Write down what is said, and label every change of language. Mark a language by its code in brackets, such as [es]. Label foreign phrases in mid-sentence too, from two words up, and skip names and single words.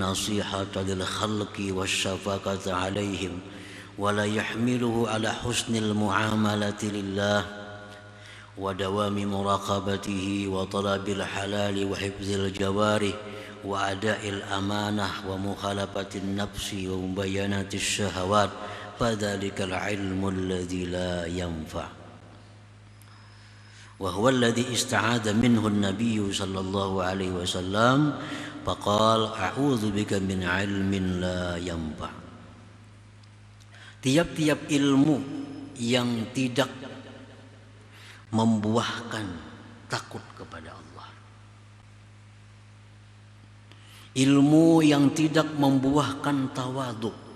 [ar] نصيحة للخلق وشفقة عليهم ولا يحمله على حسن المعاملة لله ودوام مراقبته وطلب الحلال وحفظ الجوارح وأداء الأمانة ومخالفة النفس ومباينة الشهوات فذلك العلم الذي لا ينفع' وهو الذي استعاذ منه النبي صلى الله عليه وسلم فقال أعوذ بك من علم لا ينفع'. [id] Tiap-tiap ilmu yang tidak membuahkan takut kepada Allah, ilmu yang tidak membuahkan tawadhu.